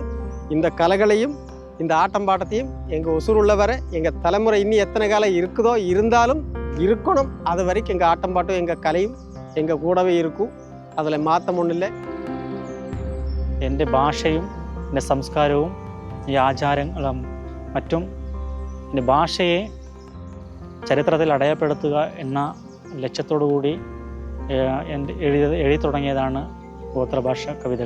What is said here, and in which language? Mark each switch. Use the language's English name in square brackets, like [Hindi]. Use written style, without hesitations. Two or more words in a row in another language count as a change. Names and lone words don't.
[Tamil] இந்த கலைகளையும் இந்த ஆட்டம் பாட்டத்தையும் எங்கள் உசுர் உள்ளவரை எங்கள் தலைமுறை இன்னும் எத்தனை காலம் இருக்குதோ இருந்தாலும் இருக்கணும். அது வரைக்கும் எங்கள் ஆட்டம் பாட்டும் எங்கள் கலையும் எங்கள் கூடவே இருக்கும். அதில் மாற்றம் ஒன்றும் இல்லை. [Malayalam] എൻ്റെ ഭാഷയും എൻ്റെ സംസ്കാരവും ഈ ആചാരങ്ങളും മറ്റും എൻ്റെ ഭാഷയെ ചരിത്രത്തിൽ അടയാളപ്പെടുത്തുക എന്ന ലക്ഷ്യത്തോടു കൂടി എഴുതി തുടങ്ങിയതാണ് ഗോത്രഭാഷ കവിതകൾ.